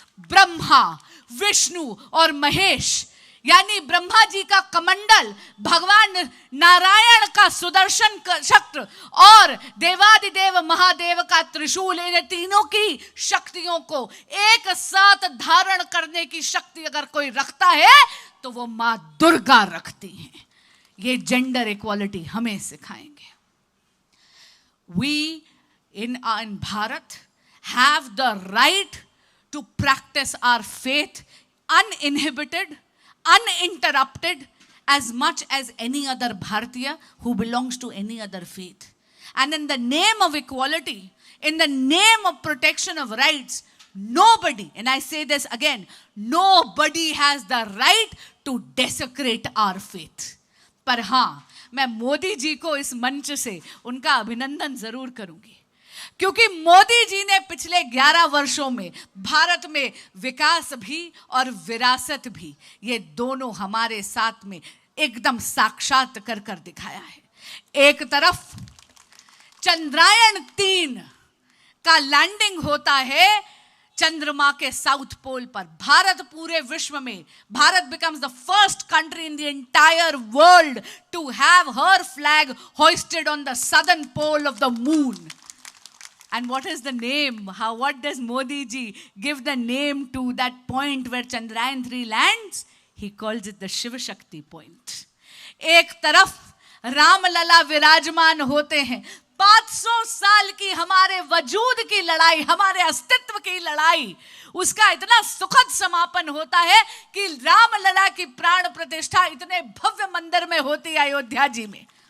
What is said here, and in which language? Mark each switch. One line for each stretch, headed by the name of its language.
Hindi: ब्रह्मा, विष्णु और महेश यानी ब्रह्मा जी का कमंडल, भगवान नारायण का सुदर्शन चक्र और देवादिदेव महादेव का त्रिशूल, इन तीनों की शक्तियों को एक साथ धारण करने की शक्ति अगर कोई रखता है तो वो मां दुर्गा रखती हैं। ये जेंडर इक्वालिटी हमें सिखाएंगे।
English: We in Bharat have the right to practice our faith uninhibited, uninterrupted, as much as any other Bharatiya who belongs to any other faith. And in the name of equality, in the name of protection of rights, nobody, and I say this again, nobody has the right to desecrate our faith.
Hindi: पर हाँ, मैं मोदी जी को इस मंच से उनका अभिनंदन जरूर करूंगी, क्योंकि मोदी जी ने पिछले 11 वर्षों में भारत में विकास भी और विरासत भी, ये दोनों हमारे साथ में एकदम साक्षात कर कर दिखाया है। एक तरफ चंद्रयान 3 का लैंडिंग होता है चंद्रमा के साउथ पोल पर। भारत पूरे विश्व में, Bharat
English: becomes the first country in the entire world to have her flag hoisted on the southern pole of the moon. And what is the name? What does Modi ji give the name to that point where Chandrayaan 3 lands? He calls it the Shiv Shakti point.
Hindi: एक तरफ रामलला विराजमान होते हैं, 500 साल की हमारे वजूद की लड़ाई, हमारे अस्तित्व की लड़ाई, उसका इतना सुखद समापन होता है कि रामलला की प्राण प्रतिष्ठा इतने भव्य मंदिर में होती है अयोध्या जी में।